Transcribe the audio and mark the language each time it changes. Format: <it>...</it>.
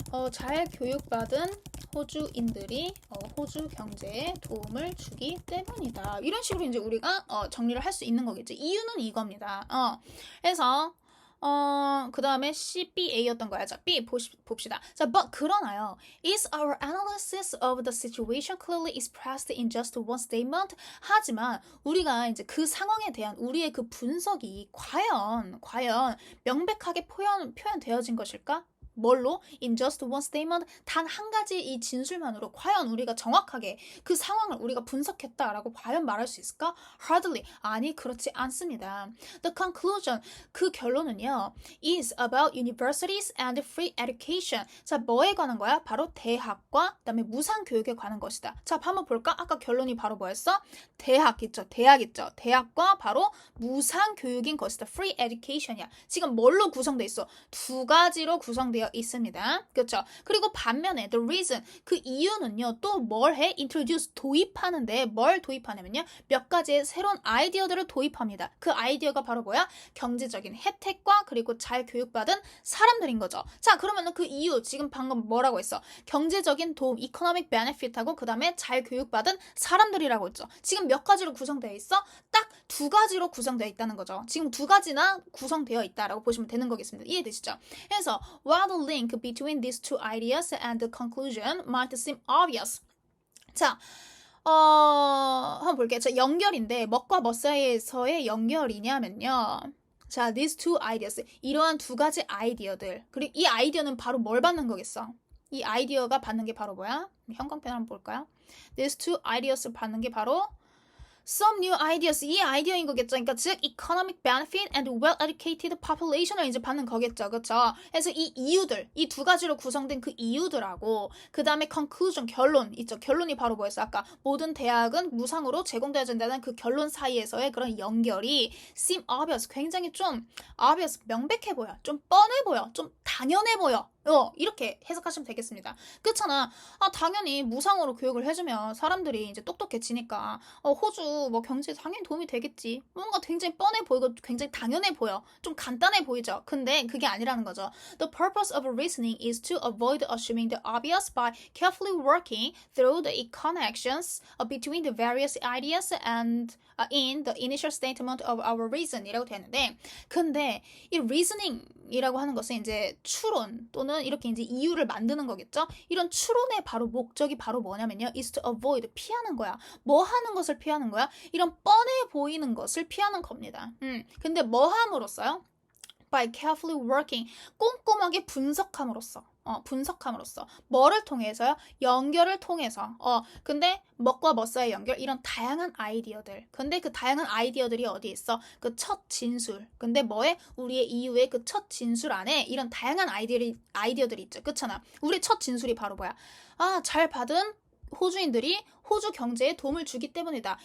<ko>잘 교육받은 호주인들이 호주 경제에 도움을 주기 때문이다. 이런 식으로 이제 우리가 정리를 할 수 있는 거겠지. 이유는 이겁니다. 그래서 그 다음에 CBA였던 거야. 자, B 봅시다. 자, but 그러나요.</ko> <en>Is our analysis of the situation clearly expressed in just one statement?</en> <ko>하지만 우리가 이제 그 상황에 대한 우리의 그 분석이 과연 명백하게 표현되어진 것일까? 뭘로?</ko> <en>In just one statement?</en> <ko>단 한 가지 이 진술만으로 과연 우리가 정확하게 그 상황을 우리가 분석했다라고 과연 말할 수 있을까?</ko> <en>Hardly.</en> <ko>아니, 그렇지 않습니다.</ko> <en>The conclusion.</en> <ko>그 결론은요.</ko> <en>is about universities and free education.</en> <ko>자, 뭐에 관한 거야? 바로 대학과 그다음에 무상 교육에 관한 것이다. 자, 한번 볼까? 아까 결론이 바로 뭐였어? 대학 있죠. 대학과 바로 무상 교육인 것이다.</ko> <en>free education</en> <ko>이야. 지금 뭘로 구성돼 있어? 두 가지로 구성되어 있습니다. 그렇죠? 그리고 반면에</ko> <en>the reason</en> <ko>그 이유는요. 또 뭘 해? introduce 도입하는데 뭘 도입하냐면요. 몇 가지의 새로운 아이디어들을 도입합니다. 그 아이디어가 바로 뭐야? 경제적인 혜택과 그리고 잘 교육받은 사람들인 거죠. 자, 그러면은 그 이유 지금 방금 뭐라고 했어? 경제적인 도움 economic benefit하고 그 다음에 잘 교육받은 사람들이라고 했죠. 지금 몇 가지로 구성되어 있어? 딱 두 가지로 구성되어 있다는 거죠. 지금 두 가지나 구성되어 있다라고 보시면 되는 거겠습니다. 이해되시죠? 그래서</ko> <en>while the link between these two ideas and the conclusion might seem obvious.</en> <ko>자, 한번 볼게요. 자, 연결인데 뭐과 뭐 사이에서의 연결이냐면요.</ko> <en>자, these two ideas.</en> <ko>이러한 두 가지 아이디어들. 그리고 이 아이디어는 바로 뭘 받는 거겠어? 이 아이디어가 받는 게 바로 뭐야? 형광펜 한번 볼까요?</ko> <en>These two ideas</en> <ko>받는 게 바로</ko> <en>Some new ideas.</en> <ko>이 아이디어인 거겠죠. 그러니까 즉</ko> <en>economic benefit and well-educated population</en> <ko>을 이제 받는 거겠죠. 그렇죠? 그래서 이 이유들, 이 두 가지로 구성된 그 이유들하고 그 다음에 conclusion, 결론 있죠. 결론이 바로 뭐였어? 아까 모든 대학은 무상으로 제공되어진다는 그 결론 사이에서의 그런 연결이</ko> <en>seem obvious.</en> <ko>굉장히 좀 obvious, 명백해 보여. 좀 뻔해 보여. 좀 당연해 보여. 이렇게 해석하시면 되겠습니다. 그렇잖아. 당연히 무상으로 교육을 해주면 사람들이 이제 똑똑해지니까 호주 뭐 경제에 당연히 도움이 되겠지. 뭔가 굉장히 뻔해 보이고 굉장히 당연해 보여. 좀 간단해 보이죠. 근데 그게 아니라는 거죠.</ko> <en>The purpose of reasoning is to avoid assuming the obvious by carefully working through the connections between the various ideas and in the initial statement of our reason</en> <ko>이라고 되는데, 근데 이 reasoning이라고 하는 것은 이제 추론 또는 이렇게 이제 이유를 만드는 거겠죠. 이런 추론의 바로 목적이 바로 뭐냐면요,</ko> <en>is to avoid,</en> <ko>피하는 거야. 뭐 하는 것을 피하는 거야? 이런 뻔해 보이는 것을 피하는 겁니다. 근데 뭐 함으로써요?</ko> <en>By carefully working,</en> <ko>꼼꼼하게 분석함으로써. 뭐를 통해서요? 연결을 통해서. 근데 뭐과 뭐 사이의 연결? 이런 다양한 아이디어들. 근데 그 다양한 아이디어들이 어디에 있어? 그 첫 진술. 근데 뭐에? 우리의 이유의 그 첫 진술 안에 이런 다양한 아이디어들이 있죠. 그렇잖아. 우리 첫 진술이 바로 뭐야? 잘 받은 호주인들이 호주 경제에 도움을 주기 때문이다.</ko>